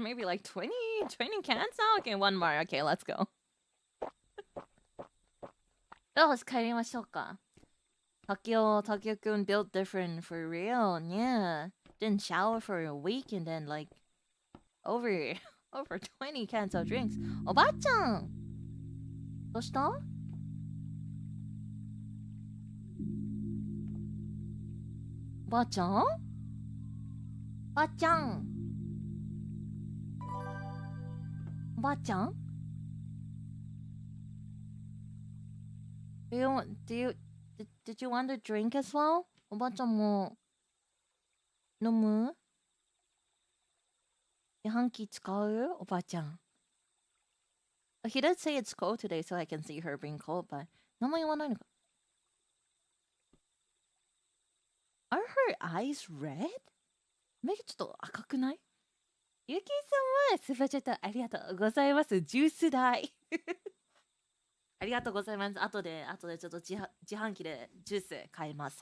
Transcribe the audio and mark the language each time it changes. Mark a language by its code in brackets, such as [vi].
[en] Maybe like 20 cans now? Okay, 1 more. Okay, let's go. [ja] よし、帰りましょうか。 [en] Takeo-kun built different for real. Yeah. Didn't shower for a week and then like over 20 cans of drinks. [ja] おばあちゃんどうしたおばあちゃんおばあちゃんおばあちゃん [en] Did you want to drink as well? [ja] おばあちゃんも飲む自販機使うおばあちゃん [en] He did say it's cold today, so I can see her being cold, but [ja] 名前言わないのか [en] Are her eyes red? [ja] 目がちょっと赤くないゆきさんはスーパーチャットありがとうございます。ジュース代ありがとうございます。後でちょっと自販機でジュース買います。